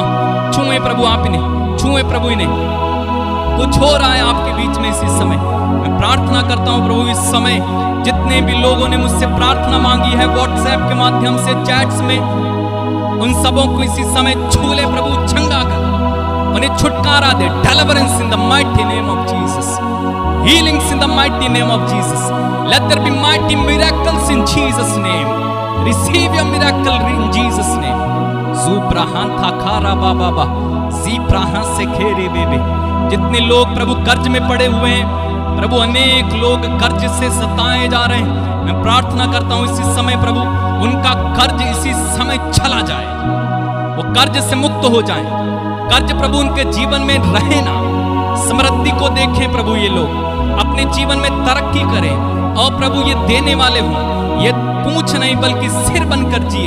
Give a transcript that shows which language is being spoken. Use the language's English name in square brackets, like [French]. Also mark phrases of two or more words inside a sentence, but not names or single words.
[Hindi] छुए प्रभु आप इन्हें, छुए प्रभु इन्हें। कुछ हो रहा है आपके बीच में इसी समय। मैं प्रार्थना करता हूं प्रभु, इस समय जितने भी लोगों ने मुझसे प्रार्थना मांगी है व्हाट्सएप के माध्यम से, चैट्स में, उन सबों को इसी समय छू ले प्रभु, चंगा कर, उन्हें छुटकारा दे। [English] deliverance in the mighty name of Jesus, healings in the mighty name of Jesus. Let there be mighty miracles in Jesus name. Receive your miracle in Jesus name. Zubrahan tha khara baba ba, Zibrahan se khere bebe. [Hindi] जितने लोग प्रभु कर्ज में पड़े हुए हैं प्रभु, अनेक लोग कर्ज से सताए जा रहे हैं, मैं प्रार्थना करता हूं इसी समय प्रभु उनका कर्ज इसी समय चला जाए, वो कर्ज से मुक्त हो जाएं। कर्ज प्रभु उनके जीवन में रहे ना, समृद्धि को देखें प्रभु, ये लोग अपने जीवन में तरक्की करें और प्रभु ये देने वाले हों, ये पूंछ नहीं बल्कि सिर बनकर जिए।